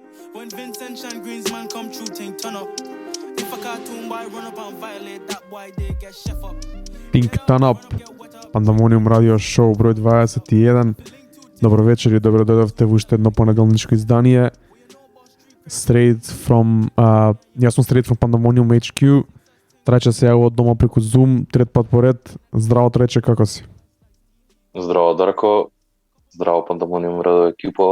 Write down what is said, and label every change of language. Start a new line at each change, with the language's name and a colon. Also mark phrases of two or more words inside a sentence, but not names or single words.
English: When Vincent Chan Greensman come true, ting turn up. If a cartoon boy run up and violate that boy, they get chef up.
Macedonian: Pink Turn Up, Pandemonium Radio Show број 21. Добро вечер и добро дојдовте во уште едно понеделничко издание.
English: Straight from Pandemonium HQ.
Macedonian: Трајче се јавува од дома преку Zoom, трет пат поред. Здраво, Трајче, како си? Здраво, Дарко. Здраво, Pandemonium Radio екипо.